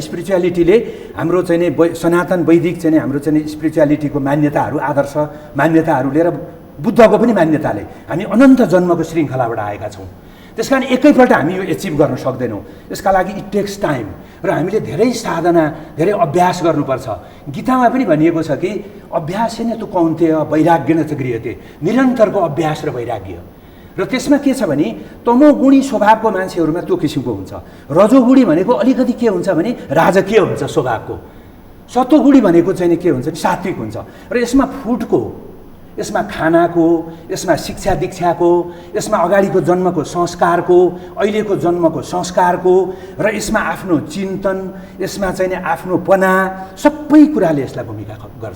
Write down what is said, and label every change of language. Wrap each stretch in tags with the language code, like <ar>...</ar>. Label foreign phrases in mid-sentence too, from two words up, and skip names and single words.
<ne>स्पिरिचुअलिटीले हाम्रो चाहिँ नि सनातन वैदिक चाहिँ नि हाम्रो चाहिँ नि स्पिरिचुअलिटीको मान्यताहरू आदर्श मान्यताहरू लिएर बुद्धको पनि मान्यताले हामी अनन्त जन्मको श्रृङ्खलाबाट आएका छौँ। त्यस कारण एकैपल्ट हामी यो एचिभ गर्न सक्दैनौँ, यसका लागि</ne> <en>it takes time</en> <ne>र हामीले धेरै साधना धेरै अभ्यास गर्नुपर्छ। गीतामा पनि भनिएको छ कि</ne> <sa>अभ्यासेन तु कौन्तेय वैराग्येन च गृह्यते,</sa> <ne>निरन्तरको अभ्यास र वैराग्य। र त्यसमा के छ भने तमोगुणी स्वभावको मान्छेहरूमा त्यो किसिमको हुन्छ, रजोगुणी भनेको अलिकति के हुन्छ भने राजकीय हुन्छ स्वभावको, सत्वगुणी भनेको चाहिँ के हुन्छ भने सात्विक हुन्छ। र यसमा फुडको, यसमा खानाको, यसमा शिक्षा दीक्षाको, यसमा अगाडिको जन्मको संस्कारको, अहिलेको जन्मको संस्कारको र यसमा आफ्नो चिन्तन, यसमा चाहिँ नि आफ्नो पना सबै कुराले यसलाई भूमिका गर्छ।</ne>